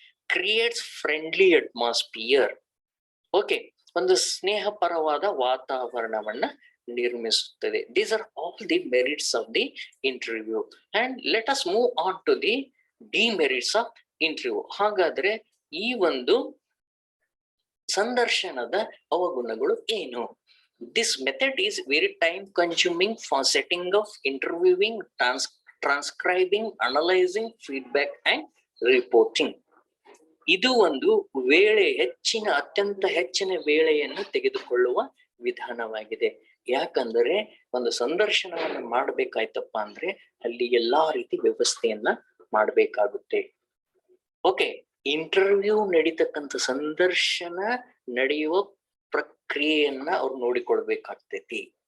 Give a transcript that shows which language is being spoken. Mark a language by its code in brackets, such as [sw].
[en] Creates friendly atmosphere. [kn] Okay, ಒಂದು ಸ್ನೇಹಪರವಾದ ವಾತಾವರಣವನ್ನ ನಿರ್ಮಿಸುತ್ತದೆ. [en] These are all the merits of the interview. And let us move on to the demerits of interview. [kn] ಹಾಗಾದ್ರೆ ಈ ಒಂದು ಸಂದರ್ಶನದ ಅವಗುಣಗಳು ಏನು? [en] This method is very time consuming for setting of interviewing, transcribing, analyzing, feedback and reporting. [kn] ಇದು ಒಂದು ಅತ್ಯಂತ ಹೆಚ್ಚಿನ ವೇಳೆಯನ್ನು ತೆಗೆದುಕೊಳ್ಳುವ ವಿಧಾನವಾಗಿದೆ. ಯಾಕಂದರೆ ಒಂದು ಸಂದರ್ಶನವನ್ನು ಮಾಡ್ಬೇಕಾಯ್ತಪ್ಪ ಅಂದ್ರೆ ಅಲ್ಲಿ ಎಲ್ಲಾ ರೀತಿ ವ್ಯವಸ್ಥೆಯನ್ನ ಮಾಡ್ಬೇಕಾಗುತ್ತೆ. ಓಕೆ, ಇಂಟರ್ವ್ಯೂ ನಡೀತಕ್ಕಂಥ ಸಂದರ್ಶನ ನಡೆಯುವ ಪ್ರಕ್ರಿಯೆಯನ್ನ ಅವ್ರು ನೋಡಿಕೊಳ್ಬೇಕಾಗ್ತೈತಿ.